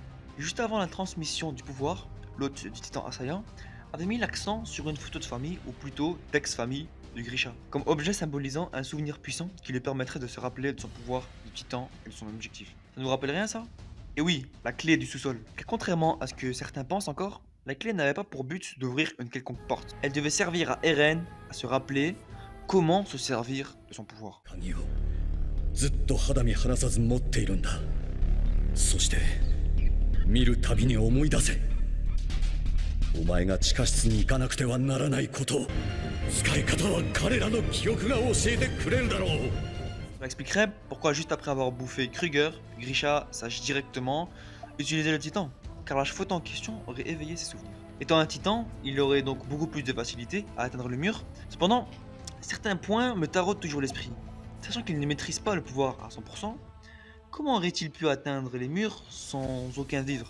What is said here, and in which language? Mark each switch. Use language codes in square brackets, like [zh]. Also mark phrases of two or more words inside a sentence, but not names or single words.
[fr] Juste avant la transmission du pouvoir, l'hôte du titan assaillant avait mis l'accent sur une photo de famille, ou plutôt d'ex-famille, de Grisha, comme objet symbolisant un souvenir puissant qui lui permettrait de se rappeler de son pouvoir de titan et de son objectif. Ça nous rappelle rien ça? Et oui, la clé du sous-sol. Car contrairement à ce que certains pensent encore, la clé n'avait pas pour but d'ouvrir une quelconque porte. Elle devait servir à Eren à se rappeler comment se servir de son pouvoir. [ja] 鍵をずっと肌身離さず持っているんだ。そして見るたびに思い出せ。お前が地下室に行かなくてはならないこと、使い方は彼らの記憶が教えてくれるだろう。 [fr] Ça expliquerait pourquoi juste après avoir bouffé Kruger, Grisha sache directement utiliser le titan, car la faute en question aurait éveillé ses souvenirs. Étant un titan, il aurait donc beaucoup plus de facilité à atteindre le mur. Cependant, certains points me taraudent toujours l'esprit. Sachant qu'il ne maîtrise pas le pouvoir à 100%, comment aurait-il pu atteindre les murs sans aucun vivre?